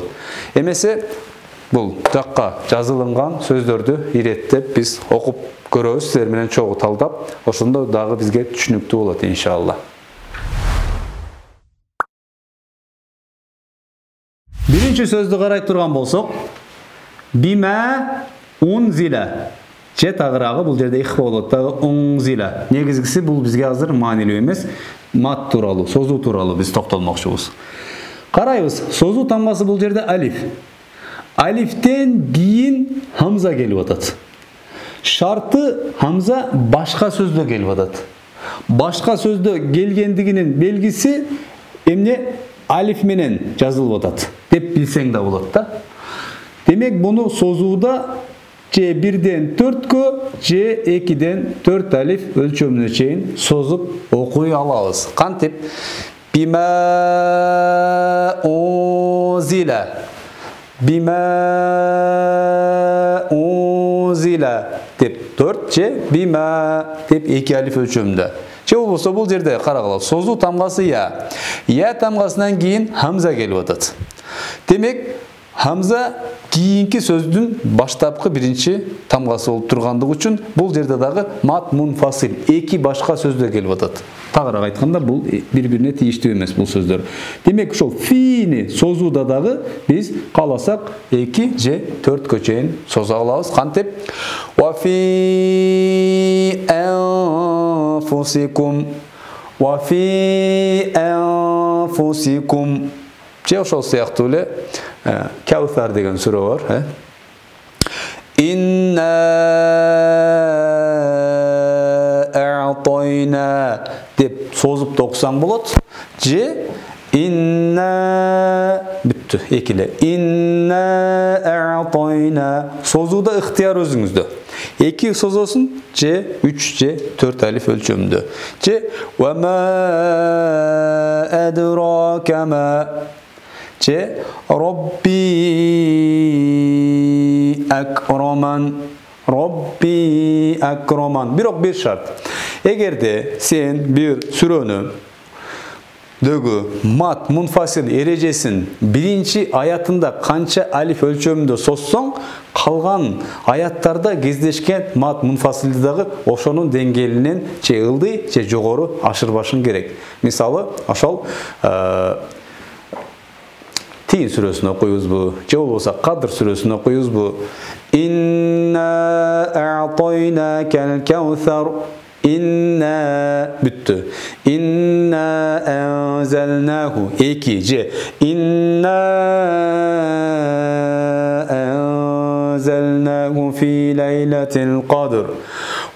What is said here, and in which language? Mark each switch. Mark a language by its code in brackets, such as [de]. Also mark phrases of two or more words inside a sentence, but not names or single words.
[ky] Эмесе бул жакка жазылынган сөздөрдү иреттеп биз окуп көрөбүз, силер менен чогуу талдап, ошондо дагы бизге түшүнүктүү болот иншалла. Биринчи сөздү карай турган болсок, [ar] بما أنزل. [ky] Же тагыраагы бул жерде ихфа болот дагы унзила. Негизгиси бул бизге азыр маанилүү эмес, мат тууралуу, созуу тууралуу биз токтолмокчубуз. Карайбыз, созуу тамгасы бул жерде алиф. Алифтен кийин хамза келип атат. Шарты хамза башка сөздө келип атат. Башка сөздө келгендигинин белгиси эмне? Алиф менен жазылып атат деп билсең да болот да. Демек буну созууда же 1ден 4кө же 2ден 4 алиф өлчөмүнө чейин созуп окуй алабыз. Кантип? [ar] بما أنزل. بما أنزل [ky] деп 4 же бима деп 2 алиф өлчөмүндө. Же болбосо бул жерде карагыла, созуу тамгасы я. Я тамгасынан кийин хамза келип атат. Демек, хамза кийинки сөздүн баштапкы биринчи тамгасы болуп тургандыгы үчүн бул жерде дагы [ar] مد منفصل, [ky] эки башка сөздө келип атат. Тагыраак айтканда бул бири-бирине тийиштүү эмес бул сөздөр. Демек, ошол фини созууда дагы биз кааласак 2 же 4кө чейин соза алабыз. Кантип? [ar] وفي أنفسكم. وفي أنفسكم. [ky] Же ошол сыяктуу эле Каусар деген сүрө бар, [ar] إنا أعطينا [ky] деп созуп да окусаң болот. Же инна бүттү, экиле. [ar] إنا أعطينا. [ky] Созууда ыктыяр өзүңүздө. 2 созосун же 3 же 4 алиф өлчөмүндө. [ar] Же وما أدراك ما. Же Robbi akroman. Robbi akroman. [ky] Бирок бир шарт. Эгерде сен бир сүрөнү дөгі [ar] مد منفصل [ky] эрежесин биринчи аятында канча алиф өлчөмүндө созсоң, калган аяттарда кездешкен [ar] مد منفصل [ky] дагы ошонун деңгээлинен же ылдый же жогору ашырбашың керек. Мисалы, ошол Тин сүрөсүн окуйбузбу, же болбосо Кадр сүрөсүн окуйбузбу. [ar] إنا أعطيناك الكوثر. [ky] Инна бүттү. [ar] إنا أنزلناه. 2 же إنا أنزلناه في ليلة القدر.